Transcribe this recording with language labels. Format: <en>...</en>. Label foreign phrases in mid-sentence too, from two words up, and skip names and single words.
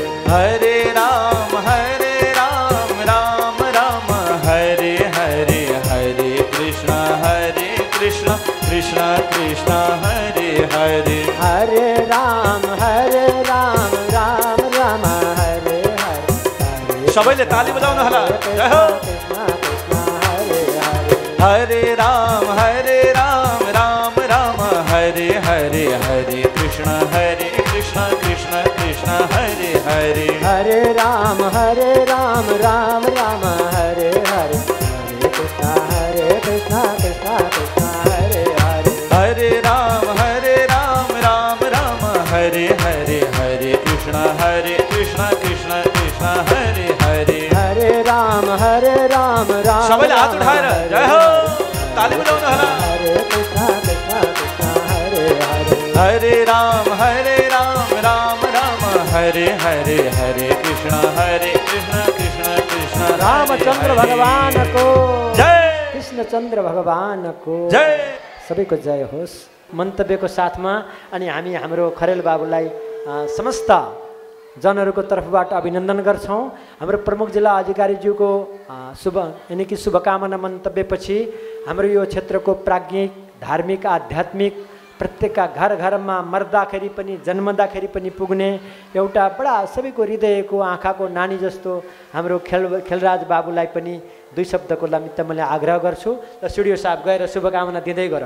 <ne>हरे राम राम राम हरे हरे हरे कृष्ण कृष्ण कृष्ण हरे हरे हरे राम राम राम हरे हरे सबैले ताली बजाउनु होला जय हो हरे राम राम राम हरे हरे हरे कृष्ण कृष्ण कृष्ण हरे हरे हरे राम राम राम हरे हरे हरे कृष्ण कृष्ण कृष्ण हरे हरे हरे राम राम राम हरे हरे हरे कृष्ण कृष्ण कृष्ण हरे हरे हरे राम राम सबैले हात उठाएर जय हो ताली बजाउनु होला हरे कृष्ण कृष्ण हरे हरे हरे राम राम राम हरे हरे हरे कृष्ण कृष्ण रामचंद्र भगवान को जय कृष्णचंद्र भगवान को जय सबैको जय होस्। मन्तव्यको साथमा अनि हामी हाम्रो खरेल बाबुलाई समस्त जनहरूको तर्फबाट अभिनन्दन गर्छौँ। हाम्रो प्रमुख जिल्ला अधिकारीज्यूको यानि कि शुभकामना मन्तव्यपछि हाम्रो यो क्षेत्रको प्राज्ञिक धार्मिक आध्यात्मिक प्रत्येकका घर घरमा मर्दाखेरि पनि जन्मदाखेरि पनि पुग्ने एउटा बडा सबैको हृदयको आँखाको नानी जस्तो हाम्रो खेलराज बाबुलाई पनि दुई शब्दको निमित्त मैले आग्रह गर्छु र स्टुडियो साहब गएर शुभकामना दिँदै गरौँ।</ne>